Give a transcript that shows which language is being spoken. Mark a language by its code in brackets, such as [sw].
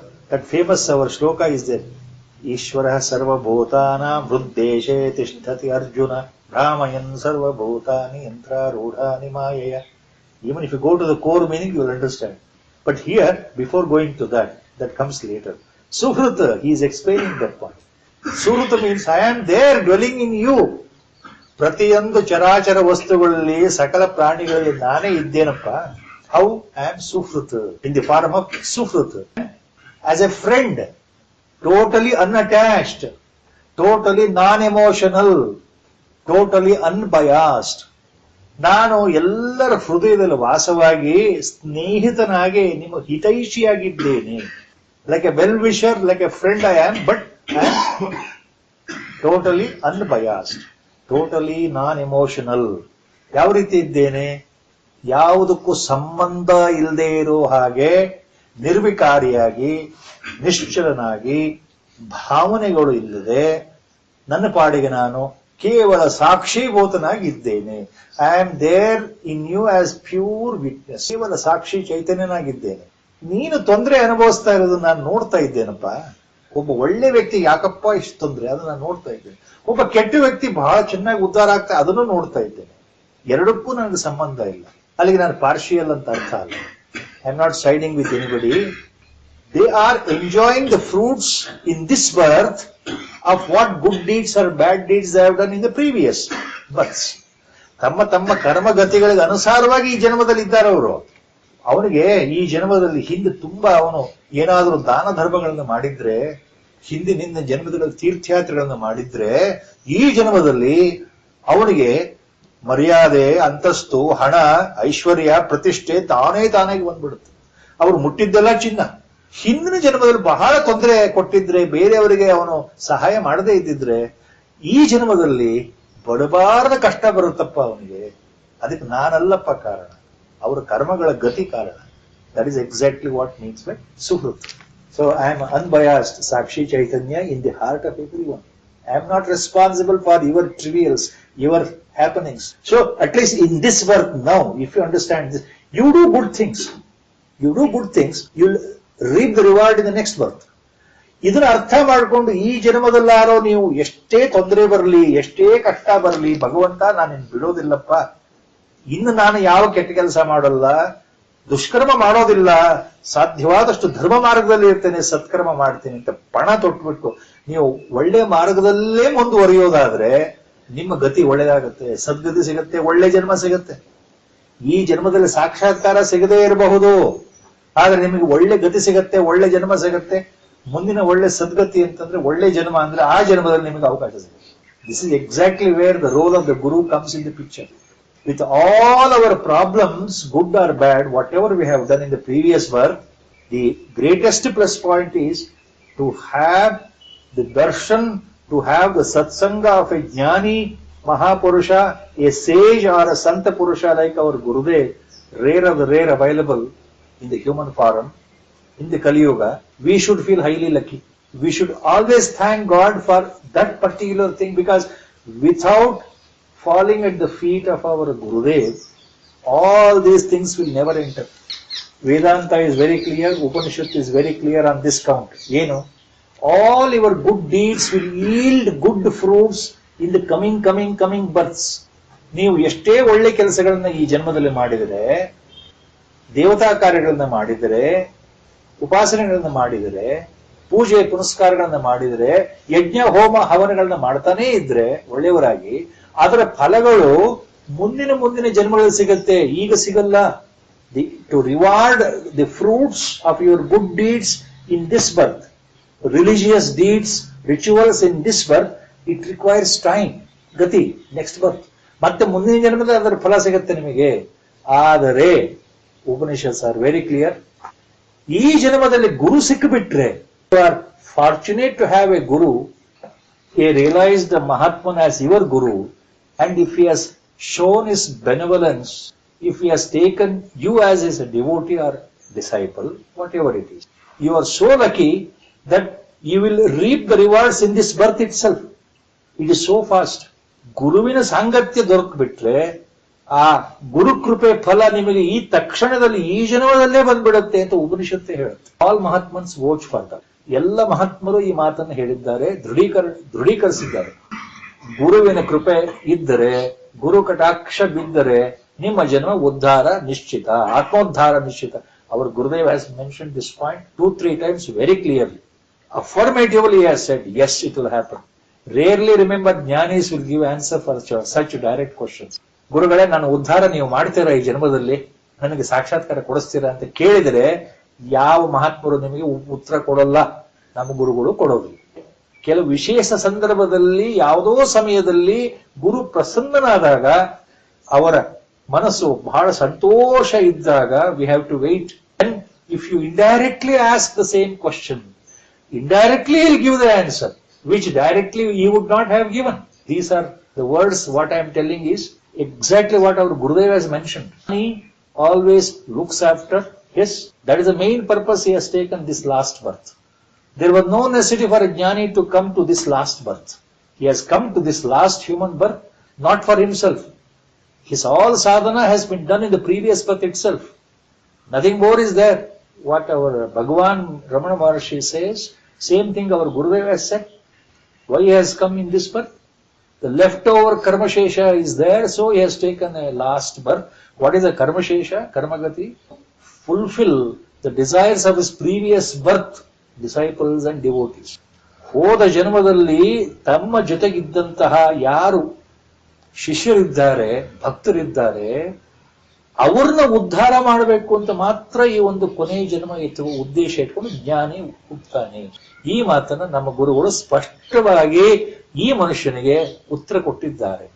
[en] That famous our shloka is there. [sa] Ishvara sarva bhutana vruddeshe tishtati Arjuna brahmayan sarva bhutani yantra rudhani mayaya. [en] Even if you go to the core meaning, you will understand. But here, before going to that comes later. Suhrut, he is explaining that point. Suhrut means I am there dwelling in you. [kn] ಪ್ರತಿಯೊಂದು ಚರಾಚರ ವಸ್ತುಗಳಲ್ಲಿ ಸಕಲ ಪ್ರಾಣಿಗಳಲ್ಲಿ ನಾನೇ ಇದ್ದೇನಪ್ಪ. [en] How I am Suhrut, in the form of Suhrut. As a friend, totally unattached, totally non-emotional, totally unbiased. [kn] ನಾನು ಎಲ್ಲರ ಹೃದಯದಲ್ಲಿ ವಾಸವಾಗಿ ಸ್ನೇಹಿತನಾಗಿ ನಿಮ್ಮ ಹಿತೈಷಿಯಾಗಿದ್ದೇನೆ. [en] Like a well-wisher, like a friend I am, but I am totally unbiased, totally non-emotional. [kn] ಯಾವ ರೀತಿ ಇದ್ದೇನೆ? ಯಾವುದಕ್ಕೂ ಸಂಬಂಧ ಇಲ್ಲದೆ ಇರೋ ಹಾಗೆ ನಿರ್ವಿಕಾರಿಯಾಗಿ, ನಿಶ್ಚಲನಾಗಿ, ಭಾವನೆಗಳು ಇಲ್ಲದೆ ನನ್ನ ಪಾಡಿಗೆ ನಾನು ಕೇವಲ ಸಾಕ್ಷೀಭೂತನಾಗಿದ್ದೇನೆ. [en] I am there in you as pure witness. [kn] ಕೇವಲ ಸಾಕ್ಷಿ ಚೈತನ್ಯನಾಗಿದ್ದೇನೆ. ನೀನು ತೊಂದರೆ ಅನುಭವಿಸ್ತಾ ಇರೋದು ನಾನು ನೋಡ್ತಾ ಇದ್ದೇನಪ್ಪ. ಒಬ್ಬ ಒಳ್ಳೆ ವ್ಯಕ್ತಿ ಯಾಕಪ್ಪ ಇಷ್ಟು ತೊಂದರೆ, ಅದನ್ನ ನಾನು ನೋಡ್ತಾ ಇದ್ದೇನೆ. ಒಬ್ಬ ಕೆಟ್ಟ ವ್ಯಕ್ತಿ ಬಹಳ ಚೆನ್ನಾಗಿ ಉದ್ಧಾರ ಆಗ್ತಾ ಅದನ್ನು ನೋಡ್ತಾ ಇದ್ದೇನೆ. ಎರಡಕ್ಕೂ ನನಗೆ ಸಂಬಂಧ ಇಲ್ಲ. ಅಲ್ಲಿಗೆ ನಾನು ಪಾರ್ಷಿಯಲ್ ಅಂತ ಅರ್ಥ ಅಲ್ಲ. [en] I am not siding with anybody. They are enjoying the fruits in this birth of what good deeds or bad deeds they have done in the previous births. [kn] ತಮ್ಮ ತಮ್ಮ ಕರ್ಮಗತಿಗಳಿಗೆ ಅನುಸಾರವಾಗಿ ಈ ಜನ್ಮದಲ್ಲಿ ಇದ್ದಾರೆ ಅವರು. ಅವನಿಗೆ ಈ ಜನ್ಮದಲ್ಲಿ ಹಿಂದೆ ತುಂಬಾ ಅವನು ಏನಾದರೂ ದಾನ ಧರ್ಮಗಳನ್ನು ಮಾಡಿದ್ರೆ, ಹಿಂದಿನಿಂದ ಜನ್ಮದಲ್ಲಿ ತೀರ್ಥಯಾತ್ರೆಗಳನ್ನು ಮಾಡಿದ್ರೆ, ಈ ಜನ್ಮದಲ್ಲಿ ಅವನಿಗೆ ಮರ್ಯಾದೆ, ಅಂತಸ್ತು, ಹಣ, ಐಶ್ವರ್ಯ, ಪ್ರತಿಷ್ಠೆ ತಾನಾಗಿ ಬಂದ್ಬಿಡುತ್ತೆ. ಅವರು ಮುಟ್ಟಿದ್ದೆಲ್ಲ ಚಿನ್ನ. ಹಿಂದಿನ ಜನ್ಮದಲ್ಲಿ ಬಹಳ ತೊಂದರೆ ಕೊಟ್ಟಿದ್ರೆ, ಬೇರೆಯವರಿಗೆ ಅವನು ಸಹಾಯ ಮಾಡದೇ ಇದ್ದಿದ್ರೆ, ಈ ಜನ್ಮದಲ್ಲಿ ಬಡಬಾರದ ಕಷ್ಟ ಬರುತ್ತಪ್ಪ ಅವನಿಗೆ. ಅದಕ್ಕೆ ನಾನಲ್ಲಪ್ಪ ಕಾರಣ, ಅವರ ಕರ್ಮಗಳ ಗತಿ ಕಾರಣ. [en] That is exactly what means by ಸುಹೃತ್. So I am unbiased ಸಾಕ್ಷಿ ಚೈತನ್ಯ in the heart of every one. I am not responsible for your trivials, your happenings. So at least in this birth now, if you understand this, you do good things. You do good things, you'll reap the reward in the next birth. [kn] ಇದನ್ನ ಅರ್ಥ ಮಾಡಿಕೊಂಡು ಈ ಜನ್ಮದಲ್ಲಾರೋ ನೀವು ಎಷ್ಟೇ ತೊಂದರೆ ಬರಲಿ, ಎಷ್ಟೇ ಕಷ್ಟ ಬರಲಿ, ಭಗವಂತ ನಾನು ಬಿಡೋದಿಲ್ಲಪ್ಪ, ಇನ್ನು ನಾನು ಯಾವ ಕೆಟ್ಟ ಕೆಲಸ ಮಾಡಲ್ಲ, ದುಷ್ಕರ್ಮ ಮಾಡೋದಿಲ್ಲ, ಸಾಧ್ಯವಾದಷ್ಟು ಧರ್ಮ ಮಾರ್ಗದಲ್ಲಿ ಇರ್ತೇನೆ, ಸತ್ಕರ್ಮ ಮಾಡ್ತೀನಿ ಅಂತ ಪಣ ತೊಟ್ಬಿಟ್ಟು ನೀವು ಒಳ್ಳೆ ಮಾರ್ಗದಲ್ಲೇ ಮುಂದುವರಿಯೋದಾದ್ರೆ ನಿಮ್ಮ ಗತಿ ಒಳ್ಳೆದಾಗುತ್ತೆ, ಸದ್ಗತಿ ಸಿಗುತ್ತೆ, ಒಳ್ಳೆ ಜನ್ಮ ಸಿಗುತ್ತೆ. ಈ ಜನ್ಮದಲ್ಲಿ ಸಾಕ್ಷಾತ್ಕಾರ ಸಿಗದೇ ಇರಬಹುದು, ಆದ್ರೆ ನಿಮಗೆ ಒಳ್ಳೆ ಗತಿ ಸಿಗತ್ತೆ, ಒಳ್ಳೆ ಜನ್ಮ ಸಿಗತ್ತೆ. ಮುಂದಿನ ಒಳ್ಳೆ ಸದ್ಗತಿ ಅಂತಂದ್ರೆ ಒಳ್ಳೆ ಜನ್ಮ ಅಂದ್ರೆ ಆ ಜನ್ಮದಲ್ಲಿ ನಿಮಗೆ ಅವಕಾಶ ಸಿಗುತ್ತೆ. [en] This is exactly where the role of the guru comes in the picture. With all our problems, good or bad, whatever we have done in the previous birth, the greatest plus point is to have the darshan, to have the satsanga of a jnani mahapurusha, a sage or a santa purusha like our Gurudev, rare of the rare available in the human form, in the Kali Yuga. We should feel highly lucky. We should always thank God for that particular thing, because without falling at the feet of our Gurudev, all these things will never enter. Vedanta is very clear, Upanishad is very clear on this count. All your good deeds will yield good fruits in the coming births. [kn] ನೀವು ಎಷ್ಟೇ ಒಳ್ಳೆ ಕೆಲಸಗಳನ್ನ ಈ ಜನ್ಮದಲ್ಲಿ ಮಾಡಿದರೆ, ದೇವತಾ ಕಾರ್ಯಗಳನ್ನ ಮಾಡಿದರೆ, ಉಪಾಸನೆಗಳನ್ನ ಮಾಡಿದರೆ, ಪೂಜೆ ಪುನಸ್ಕಾರಗಳನ್ನ ಮಾಡಿದರೆ, ಯಜ್ಞ ಹೋಮ ಹವನಗಳನ್ನ ಮಾಡ್ತಾನೇ ಇದ್ರೆ ಒಳ್ಳೆಯವರಾಗಿ, ಅದರ ಫಲಗಳು ಮುಂದಿನ ಜನ್ಮಗಳಲ್ಲಿ ಸಿಗತ್ತೆ, ಈಗ ಸಿಗಲ್ಲ. [en] To reward the fruits of your good deeds in this birth, religious deeds, rituals in this birth, it requires time, gati, next birth. [kn] ಮತ್ತೆ ಮುಂದಿನ ಜನ್ಮದಲ್ಲಿ ಅದರ ಫಲ ಸಿಗುತ್ತೆ ನಿಮಗೆ. ಆದರೆ [en] Upanishads are very clear. [kn] ಈ ಜನ್ಮದಲ್ಲಿ ಗುರು ಸಿಕ್ಕಿಬಿಟ್ರೆ, [en] You are fortunate to have a guru, a realised mahatman as your guru, and if he has shown his benevolence, if he has taken you as his devotee or disciple, whatever it is, you are so lucky that you will reap the rewards in this birth itself. It is so fast. [kn] ಗುರುವಿನ ಸಾಂಗತ್ಯ ದೊರಕ್ಬಿಟ್ರೆ ಆ ಗುರು ಕೃಪೆ ಫಲ ನಿಮಗೆ ಈ ತಕ್ಷಣದಲ್ಲಿ ಈ ಜನ್ಮದಲ್ಲೇ ಬಂದ್ಬಿಡುತ್ತೆ ಅಂತ ಉಪನಿಷತ್ತೇ ಹೇಳುತ್ತೆ. [en] All mahatmans vouch for that. [kn] ಎಲ್ಲ ಮಹಾತ್ಮರು ಈ ಮಾತನ್ನು ಹೇಳಿದ್ದಾರೆ, ದೃಢೀಕರಿಸಿದ್ದಾರೆ. ಗುರುವಿನ ಕೃಪೆ ಇದ್ದರೆ, ಗುರು ಕಟಾಕ್ಷ ಬಿದ್ದರೆ ನಿಮ್ಮ ಜನ್ಮ ಉದ್ಧಾರ ನಿಶ್ಚಿತ, ಆತ್ಮೋದ್ಧಾರ ನಿಶ್ಚಿತ. [en] Our Gurudev has mentioned this point 2-3 times very clearly. [kn] Affirmatively he has said, yes, it will happen. Rarely remember Jnanis will give answer for such direct questions. ಗುರುಗಳೇ, ನಾನು ಉದ್ಧಾರ ನೀವು ಮಾಡ್ತೀರಾ ಈ ಜನ್ಮದಲ್ಲಿ, ನನಗೆ ಸಾಕ್ಷಾತ್ಕಾರ ಕೊಡಿಸ್ತೀರಾ ಅಂತ ಕೇಳಿದರೆ ಯಾವ ಮಹಾತ್ಮರು ನಿಮಗೆ ಉತ್ತರ ಕೊಡಲ್ಲ, ನಮ್ಮ ಗುರುಗಳು ಕೊಡೋದಿಲ್ಲ. ಕೆಲವು ವಿಶೇಷ ಸಂದರ್ಭದಲ್ಲಿ ಯಾವುದೋ ಸಮಯದಲ್ಲಿ ಗುರು ಪ್ರಸನ್ನನಾದಾಗ, ಅವರ ಮನಸ್ಸು ಬಹಳ ಸಂತೋಷ ಇದ್ದಾಗ, [en] We have to wait. And if you indirectly ask the same question, indirectly he will give the answer, which directly he would not have given. These are the words. What I am telling is exactly what our Gurudev has mentioned. He always looks after his. That is the main purpose he has taken this last birth. There was no necessity for a Jnani to come to this last birth. He has come to this last human birth not for himself. His all sadhana has been done in the previous birth itself. Nothing more is there. What our Bhagavan Ramana Maharshi says, same thing our Gurudev has said. Why he has come in this birth? The leftover Karmashesha is there, so he has taken a last birth. What is a Karmashesha? Karmagati. Fulfill the desires of his previous birth, disciples and devotees. [kn] ಹೋದ ಜನ್ಮದಲ್ಲಿ ತಮ್ಮ ಜೊತೆಗಿದ್ದಂತಹ ಯಾರು ಶಿಷ್ಯರಿದ್ದಾರೆ, ಭಕ್ತರಿದ್ದಾರೆ, ಅವ್ರನ್ನ ಉದ್ಧಾರ ಮಾಡಬೇಕು ಅಂತ ಮಾತ್ರ ಈ ಒಂದು ಕೊನೆಯ ಜನ್ಮ ಎತ್ತುವ ಉದ್ದೇಶ ಇಟ್ಕೊಂಡು ಜ್ಞಾನಿ ಹುಟ್ಟುತ್ತಾನೆ. ಈ ಮಾತನ್ನ ನಮ್ಮ ಗುರುಗಳು ಸ್ಪಷ್ಟವಾಗಿ ಈ ಮನುಷ್ಯನಿಗೆ ಉತ್ತರ ಕೊಟ್ಟಿದ್ದಾರೆ.